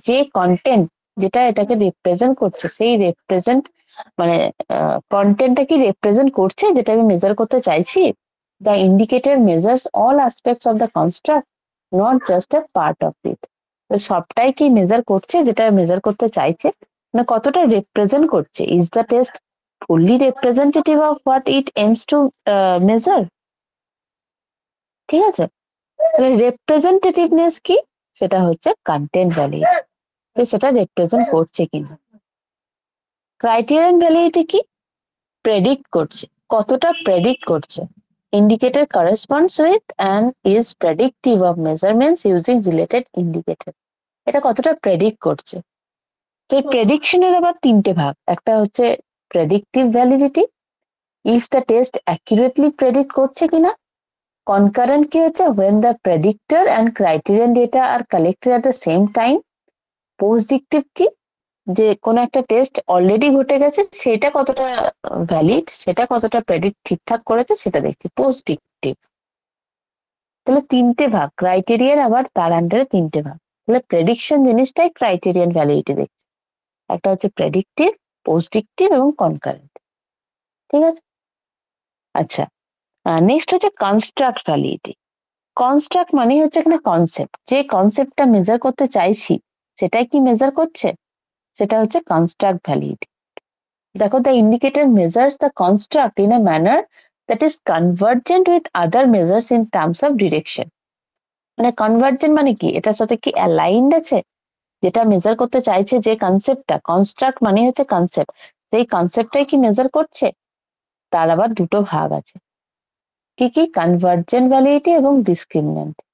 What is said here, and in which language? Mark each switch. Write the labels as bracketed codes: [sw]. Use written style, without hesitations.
[bn] যে কন্টেন্ট যেটা এটাকে রিপ্রেজেন্ট করছে, সেই রিপ্রেজেন্ট মানে কন্টেন্টটা কি রিপ্রেজেন্ট করছে যেটা আমি মেজার করতে চাইছি। [en] The indicator measures all aspects of the construct, not just a part of it. [bn] সবটাই কি মেজার করছে যেটা মেজার করতে চাইছে, মানে কতটা রিপ্রেজেন্ট করছে। [en] Is the test fully representative of what it aims to measure? [bn] ঠিক আছে, তাহলে রিপ্রেজেন্টেটিভনেস কি? সেটা হচ্ছে কন্টেন্ট ভ্যালিডিটি, যে সেটা রিপ্রেজেন্ট করছে কিনা। ক্রাইটেরিয়ান ভ্যালিডিটি কি? প্রেডিক্ট করছে, কতটা প্রেডিক্ট করছে। [en] Indicator corresponds with and is predictive of measurements using related indicator. [bn] এটা কতটা প্রেডিক্ট করছে। তো এই প্রেডিকশনের আবার তিনটে ভাগ, একটা হচ্ছে predictive validity, [en] if the test accurately [bn] predict করছে কিনা। কনকারেন্ট কি হচ্ছে [en] when the predictor and criterion data are collected at the same time. [bn] পোস্টডিক্টিভ কি? যে কোন একটা টেস্ট অলরেডি ঘটে গেছে, সেটা কতটা ভ্যালিড, সেটা কতটা প্রেডিক্ট ঠিকঠাক করেছে সেটা দেখছি, পোস্টডিক্টিভ। তাহলে তিনটে ভাগ, ক্রাইটেরিয়ান আবার তার আন্ডারে তিনটে ভাগ। তাহলে প্রেডিকশন জিনিসটাই ক্রাইটেরিয়ান ভ্যালিডিটি দেখছি। একটা হচ্ছে প্রেডিক্টিভ, পোস্টডিক্টিভ এবং কনকারেন্ট। ঠিক আছে, আচ্ছা, নেক্সট হচ্ছে কনস্ট্রাক্ট ভ্যালিডিটি। কনস্ট্রাক্ট মানে হচ্ছে এখানে কনসেপ্ট, যে কনসেপ্টটা মেজার করতে চাইছি সেটাই কি মেজার করছে, সেটা হচ্ছে কনস্ট্রাক্ট ভ্যালিডিটি। [en] দেখো, the indicator measures the construct in a manner that is convergent with other measures in terms of direction. [bn] মানে কনভার্জেন্ট মানে কি, এটার সাথে কি অ্যালাইন্ড আছে, যেটা মেজার করতে চাইছে যে কনসেপ্টটা, কনস্ট্রাক্ট মানে হচ্ছে কনসেপ্ট, সেই কনসেপ্টটাই কি মেজার করছে। তার আবার দুটো ভাগ আছে, কি কি, কনভার্জেন্ট ভ্যালিডিটি এবং ডিসক্রিমিন্যান্ট।